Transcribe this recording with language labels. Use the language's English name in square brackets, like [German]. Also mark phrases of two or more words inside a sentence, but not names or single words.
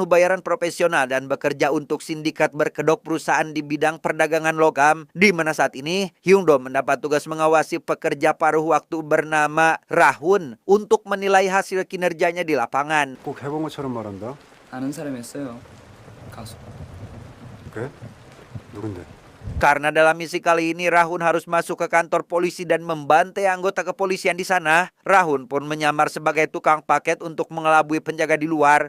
[Indonesian] bayaran profesional dan bekerja untuk sindikat berkedok perusahaan di bidang perdagangan logam, di mana saat ini Hyung-do mendapat tugas mengawasi pekerja paruh waktu bernama Rahun untuk menilai hasil kinerjanya di lapangan. [Korean] 꼭 해본 것처럼 말한다. 아는 사람이었어요. 가수. 그래? 누군데? [Indonesian] Karena dalam misi kali ini Rahun harus masuk ke kantor polisi dan membantai anggota kepolisian di sana, Rahun pun menyamar sebagai tukang paket untuk mengelabui penjaga di luar.